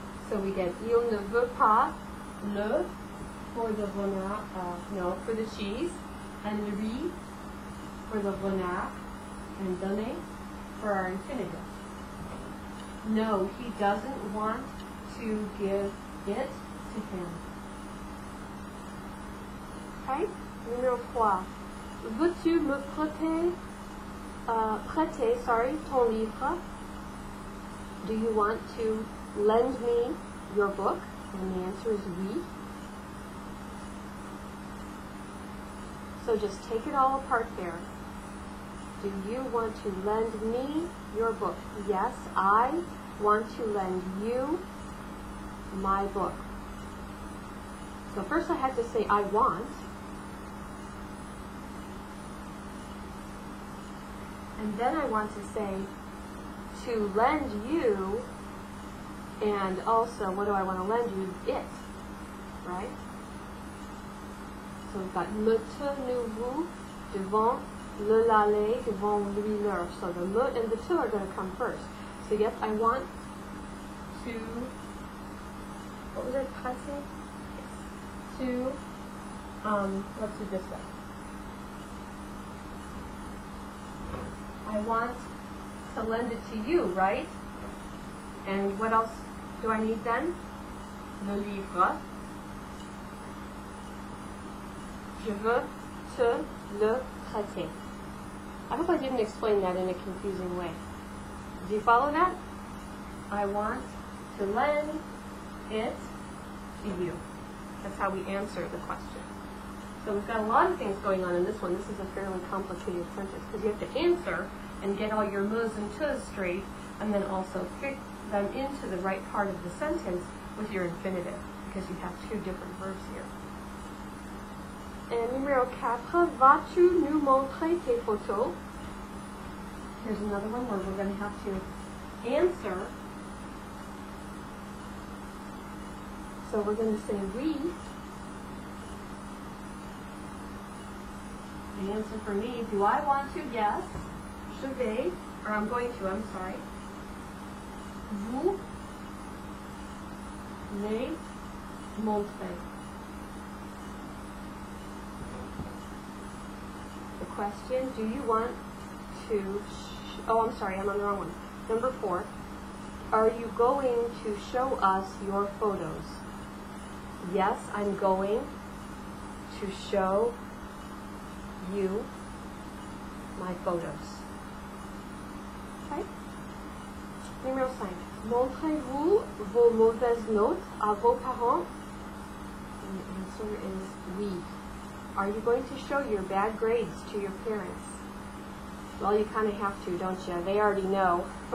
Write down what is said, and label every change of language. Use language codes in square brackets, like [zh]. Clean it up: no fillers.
[en] So we get [fr] il ne veut pas le [en] for the renard, no, for the cheese, and lui for the renard, and donner for our infinitive. No, he doesn't want to give it to him. Okay? Numéro 3. [fr] Veux-tu me prêter ton livre? [en] Do you want to lend me your book? And the answer is oui. So just take it all apart there. Do you want to lend me your book? Yes, I want to lend you my book. So first I had to say I want. And then I want to say to lend you, and also what do I want to lend you? It, right? So we've got [fr] me tenez-vous devant le lalé, devant l'huileur. [en] So the me and the to are going to come first. So yes, I want to, what was it, prêter? To, let's do this way. I want to lend it to you, right? And what else do I need then? [fr] Le livre. Je veux te le prêter. [en] I hope I didn't explain that in a confusing way. Do you follow that? I want to lend it to you. That's how we answer the question. So we've got a lot of things going on in this one. This is a fairly complicated sentence because you have to answer and get all your me's and to's straight, and then also fit them into the right part of the sentence with your infinitive, because you have 2 different verbs here. And numéro 4, [fr] vas-tu nous montrer tes photos? [en] Here's another one where we're going to have to answer. So we're going to say oui. The answer for me, do I want to? Yes. [fr] Je vais, [en] or I'm going to, I'm sorry. [fr] Vous les montrer. [en] The question, do you want to, oh, I'm sorry, I'm on the wrong one. Number 4, are you going to show us your photos? Yes, I'm going to show you my photos. Okay? Numéro 5. [fr] Montrez-vous vos mauvaises notes à vos parents? [en] And the answer is oui. Are you going to show your bad grades to your parents? Well, you kind of have to, don't you? They already know.